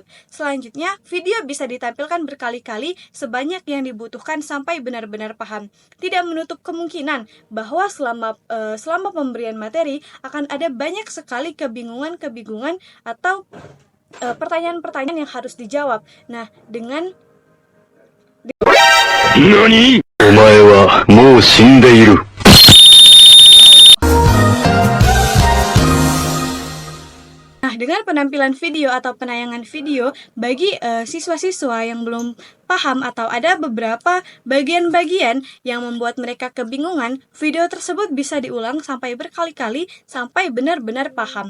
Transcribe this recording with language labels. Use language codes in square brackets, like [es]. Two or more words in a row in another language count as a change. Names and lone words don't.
[id] Selanjutnya, video bisa ditampilkan berkali-kali sebanyak yang dibutuhkan sampai benar-benar paham. Tidak menutup kemungkinan bahwa selama selama pemberian materi akan ada banyak sekali kebingungan atau pertanyaan-pertanyaan yang harus dijawab. Nah, dengan [ja] NANI?! お前はもう死んでいる。 [id] dengan penampilan video atau penayangan video bagi siswa-siswa yang belum paham atau ada beberapa bagian-bagian yang membuat mereka kebingungan, video tersebut bisa diulang sampai berkali-kali sampai benar-benar paham.